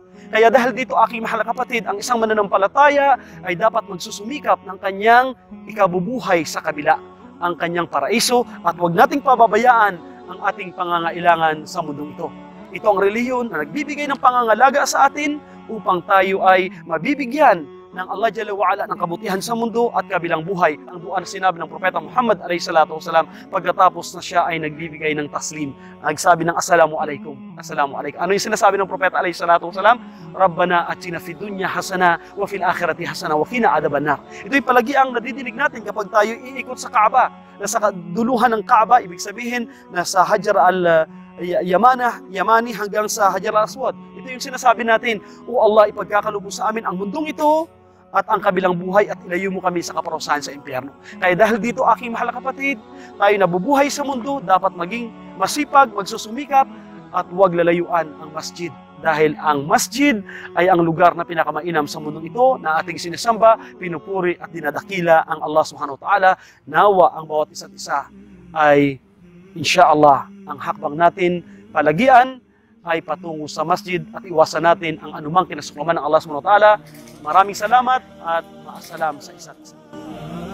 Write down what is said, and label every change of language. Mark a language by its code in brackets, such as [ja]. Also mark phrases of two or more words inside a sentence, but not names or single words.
[tl] Kaya dahil dito aking mahal na kapatid, ang isang mananampalataya ay dapat magsusumikap ng kanyang ikabubuhay sa kabila, ang kanyang paraiso, at huwag nating pababayaan ang ating pangangailangan sa mundong ito. Ito ang relihiyon na nagbibigay ng pangangalaga sa atin upang tayo ay mabibigyan ng Allah [ar] جل وعلا [tl] ng kabutihan sa mundo at kabilang buhay. Ang dua na sinabi ng Propeta Muhammad [ar] عليه الصلاة والسلام [tl] pagkatapos na siya ay nagbibigay ng taslim. Nagsabi ng [ar] السلام عليكم. السلام عليكم. [tl] Ano yung sinasabi ng Propeta [ar] عليه الصلاة والسلام? ربنا آتنا في الدنيا حسنة وفي الآخرة حسنة وقنا عذاب النار. Ito yung palagi ang nadidinig natin kapag tayo iikot sa Kaaba. Nasa duluhan ng Kaaba, ibig sabihin nasa Hajar Yamani hanggang sa Hajar al-Aswad. Ito yung sinasabi natin, O Allah, ipagkakalubos sa amin ang mundong ito at ang kabilang buhay at ilayo mo kami sa kaparusahan sa impyerno. [tl] Kaya dahil dito aking mahal na kapatid, tayo nabubuhay sa mundo, dapat maging masipag, magsusumikap at huwag lalayuan ang masjid. Dahil ang masjid ay ang lugar na pinakamainam sa mundong ito na ating sinasamba, pinupuri at dinadakila ang Allah [ar] سبحانه وتعالى. [tl] Nawa ang bawat isa't isa ay insyaallah ang hakbang natin palagian ay patungo sa masjid at iwasan natin ang anumang kinasuklaman ng Allah [ar] سبحانه وتعالى. [tl] Maraming salamat at maasalam sa isa't isa.